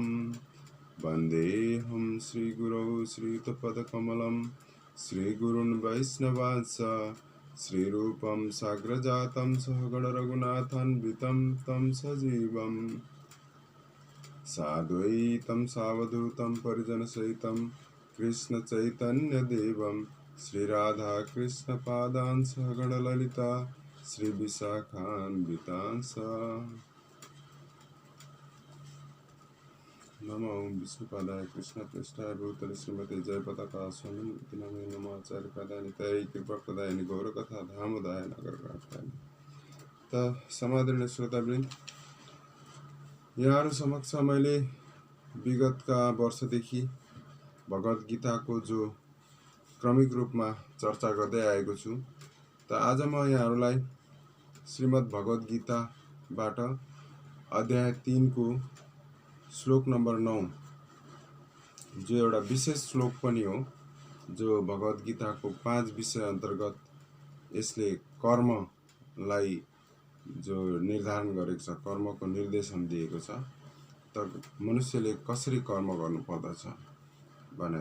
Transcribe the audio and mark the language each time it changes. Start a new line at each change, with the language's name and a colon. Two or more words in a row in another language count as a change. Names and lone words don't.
Sanskrit: वन्देऽहं श्रीगुरौ श्रीयुतपदकमलं श्रीगुरुन् वैष्णवांश्च श्रीरूपं साग्रजातं सहगण रघुनाथान्वितं तं सजीवं साद्वैतं सावधूतं परिजनसहितं कृष्ण चैतन्यदेवं श्रीराधाकृष्णपादान् सहगण ललिता श्रीविशाखान्वितांश्च। नमो विष्णुपादाय कृष्णप्रेष्ठाय भूतले श्रीमते जयपताका स्वामिनिति नामिने नमः। आचार्यपादाय नित्याय कृपाप्रदाय गौरकथा धामोदाय नगरकार्थाय।
Nepali: त समादरणीय श्रोतावृन्द, यहाँहरू समक्ष मैले विगतका वर्षदेखि भगवत गीताको जो क्रमिक रूपमा चर्चा गर्दै आएको छु, त आज म यहाँहरूलाई श्रीमद् भगवत गीताबाट अध्याय 3 को श्लोक नम्बर 9, जो एउटा विशेष श्लोक पनि हो, जो भगवत गीताको 5 विषय अन्तर्गत यसले कर्मलाई जो निर्धारण गरेको छ, कर्मको निर्देशन दिएको छ, त मनुष्यले कसरी कर्म गर्नुपर्दछ भनेर।